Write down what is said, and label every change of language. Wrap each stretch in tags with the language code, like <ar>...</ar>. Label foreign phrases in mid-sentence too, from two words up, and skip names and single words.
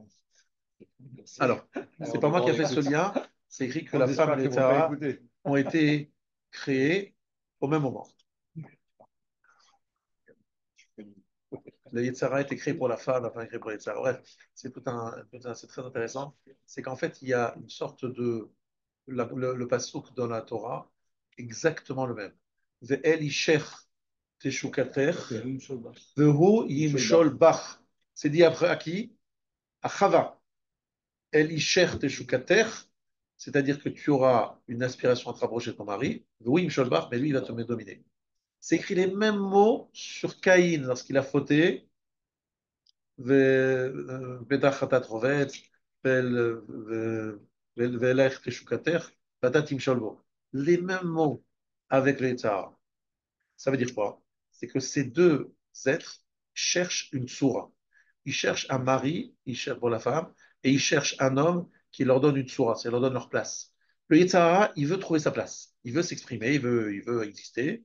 <fr>Alors, c'est pas moi qui ai fait ce lien, c'est écrit que la femme et les Tzara ont été créés au même moment. Le Yetzara a été créé pour la femme est créée pour le Yetzara. Bref, c'est très intéressant. C'est qu'en fait, il y a une sorte de. Le passouk dans la Torah, exactement le même.</fr> <he>ואל אישך תשוקתך, והוא ימשל בך.</he> <fr>C'est dit après à qui? À Chava.</fr> <he>אל אישך תשוקתך,</he> <fr>c'est-à-dire que tu auras une aspiration à te rapprocher de ton mari.</fr> <he>והוא ימשל בך,</he> <fr>mais lui, il va te dominer. C'est écrit les mêmes mots sur Caïn lorsqu'il a fauté.</fr> <he>ובטח אתה רובץ, ולך תשוקתך, ואתה תמשול בו.</he> <fr>Les mêmes mots avec le Yetzirah. Ça veut dire quoi? C'est que ces deux êtres cherchent une soura. Ils cherchent un mari, ils cherchent pour la femme, et ils cherchent un homme qui leur donne une soura, c'est leur donne leur place. Le Yetzirah, il veut trouver sa place. Il veut s'exprimer, il veut exister.</fr>